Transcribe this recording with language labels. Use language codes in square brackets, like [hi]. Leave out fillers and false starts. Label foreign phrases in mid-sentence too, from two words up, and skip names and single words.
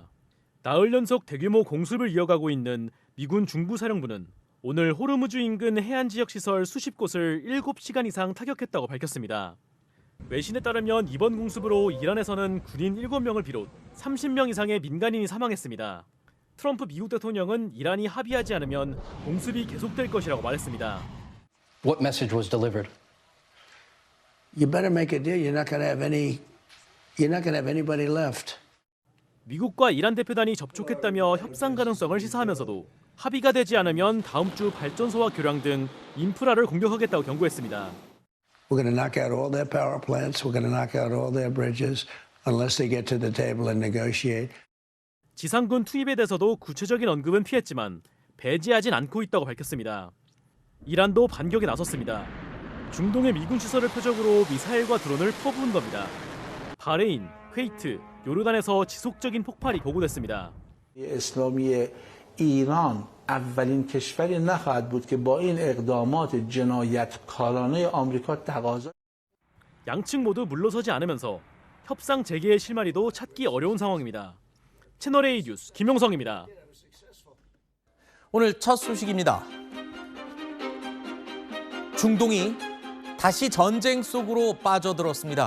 [ko] 나흘 연속 대규모 공습을 이어가고 있는 미군 중부사령부는 오늘 호르무즈 인근 해안 지역 시설 수십 곳을 7시간 이상 타격했다고 밝혔습니다. 외신에 따르면 이번 공습으로 이란에서는 군인 7명을 비롯 30명 이상의 민간인이 사망했습니다. 트럼프 미국 대통령은 이란이 합의하지 않으면 공습이 계속될 것이라고 말했습니다. [en] What message was delivered? You better make a deal. You're not going to have anybody left. [ko] 미국과 이란 대표단이 접촉했다며 협상 가능성을 시사하면서도 합의가 되지 않으면 다음 주 발전소와 교량 등 인프라를 공격하겠다고 경고했습니다. [en] We're going to knock out all their power plants. We're going to knock out all their bridges unless they get to the table and negotiate. [ko] 지상군 투입에 대해서도 구체적인 언급은 피했지만 배제하진 않고 있다고 밝혔습니다. 이란도 반격에 나섰습니다. 중동의 미군 시설을 표적으로 미사일과 드론을 퍼부은 겁니다. 바레인, 쿠웨이트, 요르단에서 지속적인 폭발이 보고됐습니다. [fa] اسلامی ایران اولین کشوری نخواهد بود که با این اقدامات جنایتکارانه آمریکا تقاضا [ko] 양측 모두 물러서지 않으면서 협상 재개의 실마리도 찾기 어려운 상황입니다. 채널A 뉴스 김용성입니다. 오늘 첫 소식입니다. 중동이 다시 전쟁 속으로 빠져들었습니다.